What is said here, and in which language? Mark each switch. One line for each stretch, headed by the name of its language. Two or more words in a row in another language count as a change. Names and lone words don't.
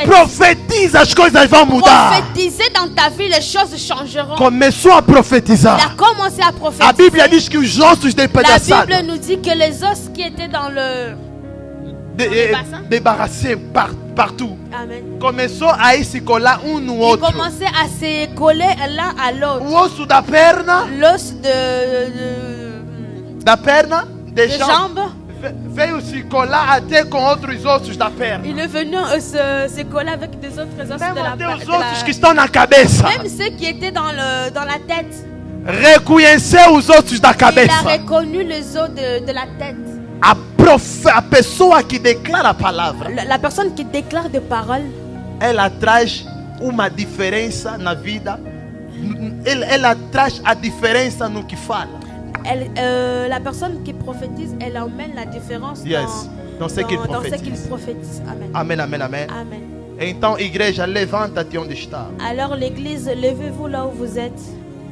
Portuguese: Profetiza, as coisas vão mudar.
French: Prophétiser dans ta vie, les choses changeront.
Portuguese: Começou a
French: Il
Portuguese: profetizar.
French: a commencé à
Portuguese: A
French: prophétiser.
Portuguese: Bíblia diz que os ossos
French: La
Portuguese: despedaçados,
French: Bible nous dit que les os qui étaient dans le... débarrassés partout, Amen.
Portuguese: começou a ir se colar no
French: Ils
Portuguese: outro.
French: commençaient à se coller l'un à l'autre.
Portuguese: O osso da perna,
French: L'os
Portuguese: da perna,
French: de jambe,
Portuguese: veio se colar até com outros ossos da perna.
French: il est venu se coller avec des autres os
Portuguese: Mesmo
French: de la,
Portuguese: até os
French: de la-
Portuguese: ossos que estão na cabeça.
French: Même ceux qui étaient dans la tête.
Portuguese: Reconheceu os ossos da
French: Il a
Portuguese: cabeça.
French: reconnu les os de la tête.
Portuguese: A pessoa que declara a palavra,
French: La personne qui déclare des paroles,
Portuguese: ela traz uma diferença na vida. Ela traz a diferença no que fala.
French: la personne qui prophétise, elle emmène la différence Yes. Dans ce qu'il dans ce qu'il prophétise. prophétise. Amen.
Portuguese: Amém, amém, amém.
French: Amen.
Portuguese: Então, igreja, levanta-te onde está.
French: Alors l'église, levez-vous là où vous êtes.